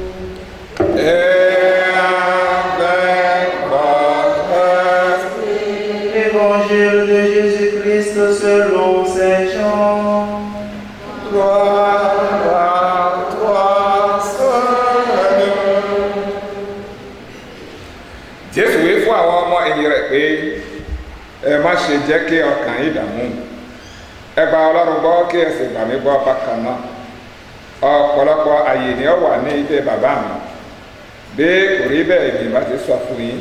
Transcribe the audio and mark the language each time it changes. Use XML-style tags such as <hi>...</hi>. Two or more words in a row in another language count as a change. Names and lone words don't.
<fr>Et avec votre esprit. Évangile de Jésus-Christ selon Saint Jean. Gloire à toi, Seigneur.</fr> <yo>Jésù wí fún àwọn ọmọ ẹ̀yìn rẹ̀ pé ẹ má ṣe jẹ́ kí ọkàn yín dààmú. Ẹ gba Ọlọ́run gbọ́ kí ẹ sì gbà mí gbọ́ bákan náà. Ọ̀pọ̀lọpọ̀ àyè ni ó wà ní ilé bàbá mi. Bí kò rí bẹ́ẹ̀ èmi bá ti sọ fún yín.</yo>